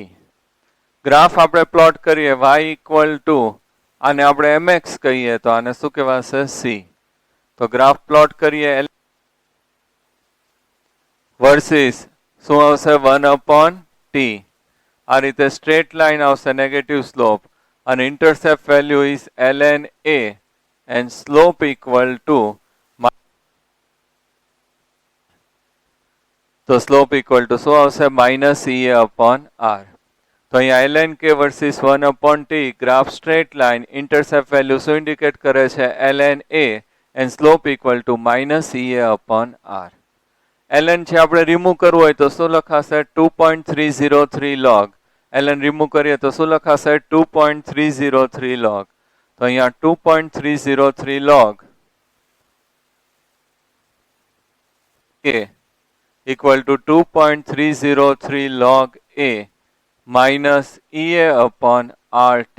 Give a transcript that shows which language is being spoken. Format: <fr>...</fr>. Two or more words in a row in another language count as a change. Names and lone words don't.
<gu>ગ્રાફ આપણે પ્લોટ કરીએ y = આને આપણે mx કહીએ તો આને શું કહેવાશે? C. તો</gu> <en>graph plot</en> <gu>કરીએ વર્સિસ શું આવશે? 1/T. આ રીતે</gu> <en>straight line</en> <gu>આવશે,</gu> <en>negative slope. અને intercept value is ln A and slope = તો slope equal to</en> <gu>શું આવશે? -EA/R. તો અહીંયા ln K વર્સિસ 1/T,</gu> <en>graph straight line, intercept value</en> <gu>શું ઇન્ડિકેટ કરે છે?</gu> <en>ln A and slope = -EA/R.</en> <gu>ln છે આપણે રિમૂવ કરવું હોય તો શું લખાશે? 2.303 log. ln રિમૂવ કરીએ તો શું લખાશે? 2.303 log. તો અહીંયા 2.303 log A = 2.303 log A minus EA/RT.</gu>